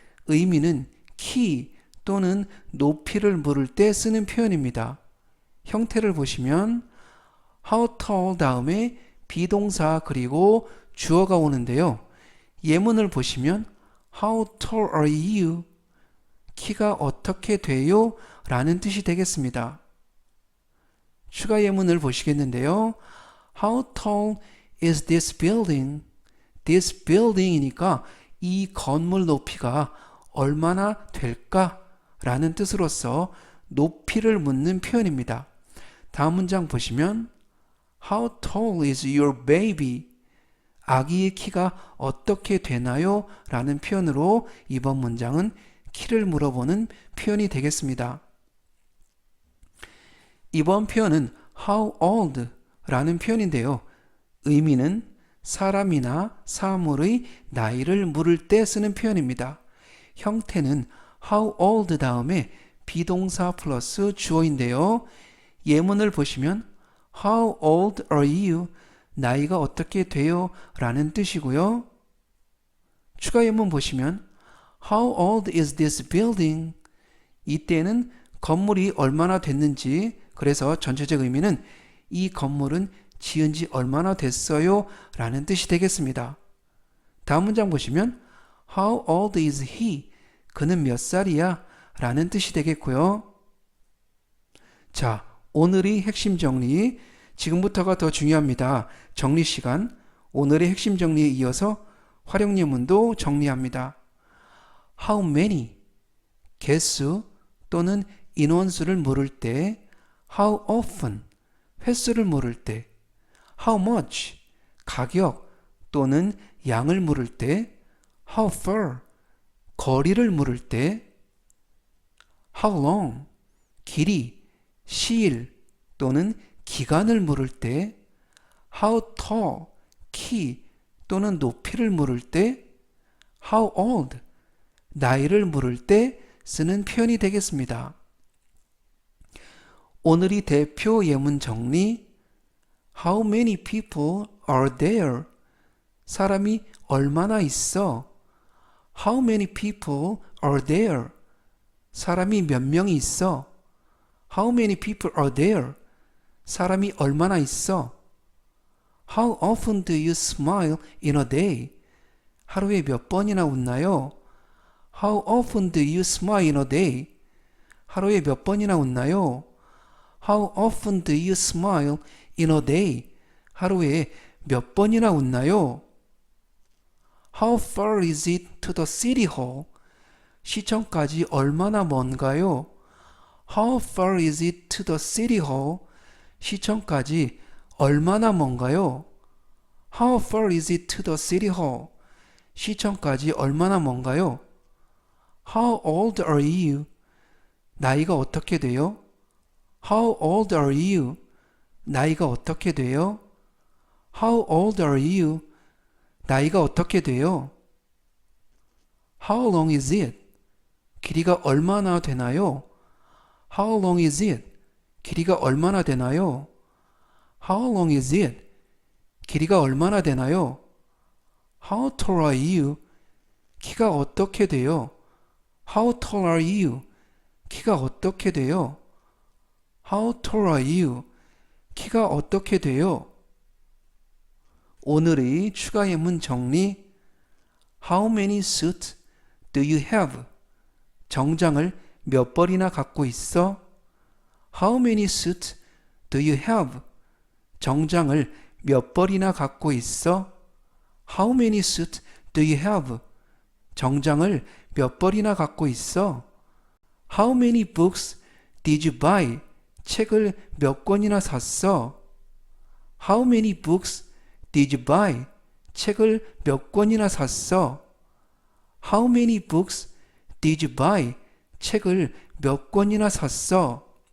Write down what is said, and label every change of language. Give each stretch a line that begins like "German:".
Korean: 의미는 키 또는 높이를 물을 때 쓰는 표현입니다. 형태를 보시면 how tall 다음에 비동사 그리고 주어가 오는데요. 예문을 보시면
English: How tall are you?
Korean: 키가 어떻게 돼요? 라는 뜻이 되겠습니다. 추가 예문을 보시겠는데요.
English: How tall is this building?
Korean: This building이니까 이 건물 높이가 얼마나 될까? 라는 뜻으로서 높이를 묻는 표현입니다. 다음 문장 보시면
English: How tall is your baby?
Korean: 아기의 키가 어떻게 되나요? 라는 표현으로 이번 문장은 키를 물어보는 표현이 되겠습니다. 이번 표현은 how old 라는 표현인데요. 의미는 사람이나 사물의 나이를 물을 때 쓰는 표현입니다. 형태는 how old 다음에 비동사 플러스 주어인데요. 예문을 보시면
English: How old are you?
Korean: 나이가 어떻게 돼요? 라는 뜻이고요. 추가 예문 보시면
English: How old is this building?
Korean: 이때는 건물이 얼마나 됐는지, 그래서 전체적 의미는 이 건물은 지은 지 얼마나 됐어요? 라는 뜻이 되겠습니다. 다음 문장 보시면
English: How old is he?
Korean: 그는 몇 살이야? 라는 뜻이 되겠고요. 자, 오늘의 핵심 정리, 지금부터가 더 중요합니다. 정리 시간, 오늘의 핵심 정리에 이어서 활용 예문도 정리합니다. How many, 개수 또는 인원수를 물을 때, how often, 횟수를 물을 때, how much, 가격 또는 양을 물을 때, how far, 거리를 물을 때, how long, 길이, 시일 또는 기간을 물을 때 how tall, 키 또는 높이를 물을 때 how old, 나이를 물을 때 쓰는 표현이 되겠습니다. 오늘의 대표 예문 정리
English: How many people are there?
Korean: 사람이 얼마나 있어?
English: How many people are there?
Korean: 사람이 몇 명이 있어?
English: How many people are there?
Korean: 사람이 얼마나 있어?
English: How often do you smile in a day?
Korean: 하루에 몇 번이나 웃나요?
English: How often do you smile in a day?
Korean: 하루에 몇 번이나 웃나요?
English: How often do you smile in a day?
Korean: 하루에 몇 번이나 웃나요?
English: How far is it to the city hall?
Korean: 시청까지 얼마나 먼가요?
English: How far is it to the city hall?
Korean: 시청까지 얼마나 먼가요?
English: How far is it to the city hall?
Korean: 시청까지 얼마나 먼가요?
English: How old are you?
Korean: 나이가 어떻게 돼요?
English: How old are you?
Korean: 나이가 어떻게 돼요?
English: How old are you?
Korean: 나이가 어떻게 돼요?
English: How long is it?
Korean: 길이가 얼마나 되나요?
English: How long is it?
Korean: 길이가 얼마나 되나요?
English: How long is it?
Korean: 길이가 얼마나 되나요?
English: How tall are you?
Korean: 키가 어떻게 돼요?
English: How tall are you?
Korean: 키가 어떻게 돼요?
English: How tall are you?
Korean: 키가 어떻게 돼요? 오늘의 추가 예문 정리
English: How many suits do you have?
Korean: 정장을 몇 벌이나 갖고 있어?
English: How many suits do you have?
Korean: 정장을 몇 벌이나 갖고 있어?
English: How many suits do you have?
Korean: 정장을 몇 벌이나 갖고 있어?
English: How many books did you buy?
Korean: 책을 몇 권이나 샀어?
English: How many books did you buy?
Korean: 책을 몇 권이나 샀어?
English: How many books did you buy?
Korean: 책을 몇 권이나 샀어?